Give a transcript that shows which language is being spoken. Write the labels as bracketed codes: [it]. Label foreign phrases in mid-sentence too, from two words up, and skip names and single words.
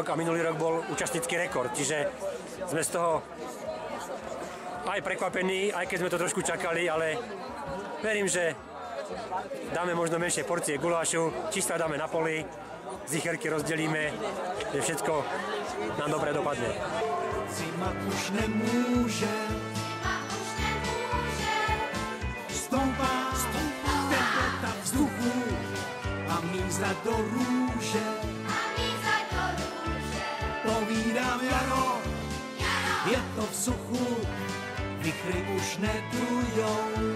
[sk] A minulý rok bol účastnícky rekord. Čiže sme z toho aj prekvapení, aj keď sme to trošku čakali, ale verím, že dáme možno menšie porcie gulášu, čistá dáme na poli, zicherky rozdelíme, že všetko nám dobre dopadne. [cs] Zima už nemůže, stoupá teplota vzduchu a míza do růže. Povídám jaro, je to v suchu, vychry už nedujou.